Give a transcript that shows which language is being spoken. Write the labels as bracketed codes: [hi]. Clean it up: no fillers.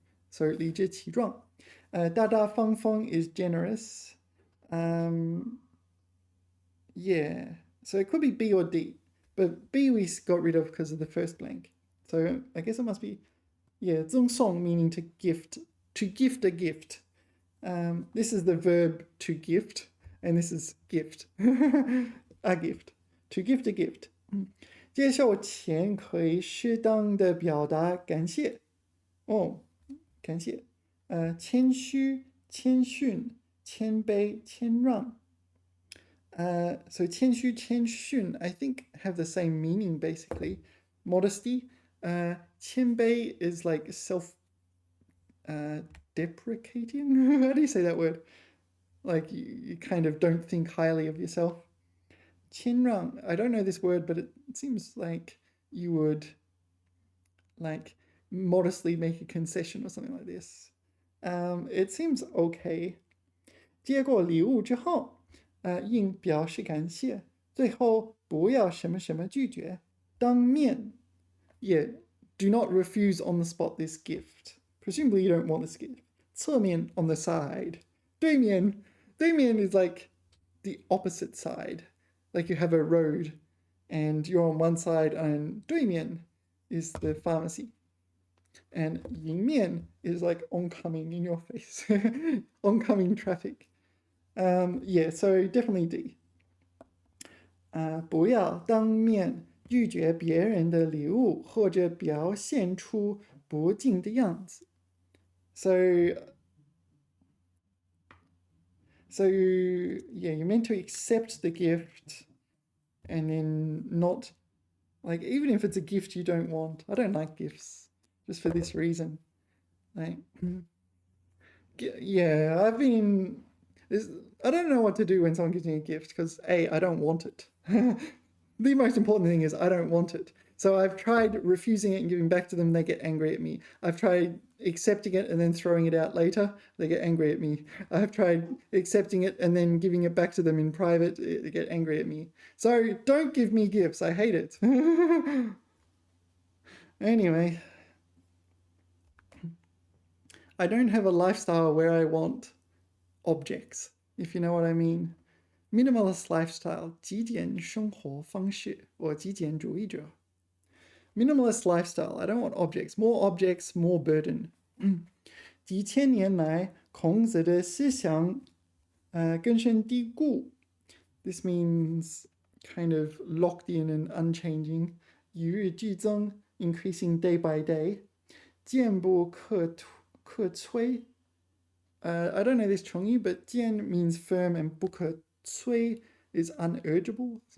[en] So [zh] 理直气壮 大大方方 [en] is generous. Yeah, so it could be B or D, but B we got rid of because of the first blank. So I guess it must be, yeah, 赠送 meaning to gift a gift. This is the verb to gift, and this is gift, a gift, to gift a gift. [zh] 接受前可以适当的表达感谢。感谢。谦虚、谦逊、谦卑、谦让。 [en] So 谦虚、谦逊 I think have the same meaning basically. Modesty. 谦卑 is like self deprecating. How do you say that word? Like you kind of don't think highly of yourself. 谦让 I don't know this word, but it seems like you would like modestly make a concession or something like this. It seems okay. [zh] 接过礼物之后应表示感谢，最后不要什么什么拒绝，当面 [en] Yeah, do not refuse on the spot this gift. Presumably you don't want this gift. 侧面 on the side. 对面 is like the opposite side. Like you have a road and you're on one side and 对面 is the pharmacy. And 迎面 is like oncoming in your face. Oncoming traffic. Yeah, so definitely D. [zh] 不要当面拒绝别人的礼物或者表现出不敬的样子。 [en] So yeah, you're meant to accept the gift and then not, like, even if it's a gift you don't want. I don't like gifts just for this reason. Like, yeah, I don't know what to do when someone gives me a gift because A, I don't want it. The most important thing is I don't want it. So I've tried refusing it and giving back to them, they get angry at me. I've tried accepting it and then throwing it out later, they get angry at me. I've tried accepting it and then giving it back to them in private, they get angry at me. So don't give me gifts, I hate it. Anyway, I don't have a lifestyle where I want objects, if you know what I mean. Minimalist lifestyle, [zh] 极简生活方式，我极简主义者。 [en] Minimalist lifestyle, I don't want objects, more burden. [zh] 几千年来，孔子的思想根深蒂固。 [en] This means kind of locked in and unchanging. 与日俱增, increasing day by day. [zh] 坚不可摧. [en] I don't know this 成语, but 坚 means firm and 不可摧 is unurgeable.